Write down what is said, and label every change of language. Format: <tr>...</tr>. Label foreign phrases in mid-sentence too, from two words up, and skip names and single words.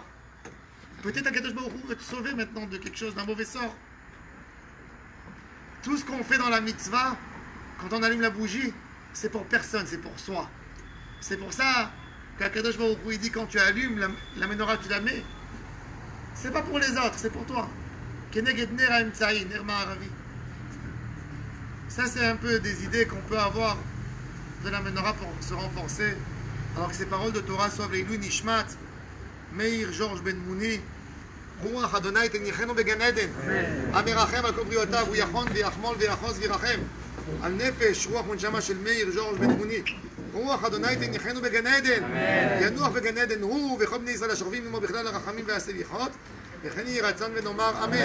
<fr>Peut-être</fr> <he>קדוש ברוך הוא</he> <fr>veut te sauver maintenant de quelque chose, d'un mauvais sort. Tout ce qu'on fait dans la mitzvah, quand on allume la bougie, c'est pour personne, c'est pour soi. C'est pour ça qu'</fr> <he>הקדוש ברוך הוא</he> <fr>dit quand tu allumes la menorah, tu la mets. C'est pas pour les autres, c'est pour toi.</fr> <he>כנגד נר האמצעי, נר מערבי.</he> <fr>Ça, c'est un peu des idées qu'on peut avoir de la menorah pour se renforcer. Alors que ces paroles de Torah soient</fr> <he>לעילוי נשמת,</he> <fr>Meir Georges Ben Mouni,</fr> <he>רוח אדוני תניחנו בגן עדן, המרחם על כל בריאותיו, הוא יחון ויחמול ויחוז וירחם על נפש, רוח ונשמה של מאיר ז'ורג' בן מוני. רוח אדוני תניחנו בגן עדן, ינוח בגן עדן הוא וכל בני ישראל השוכבים עמו בכלל הרחמים והסליחות, וכן יהי רצון ונאמר אמן.</he>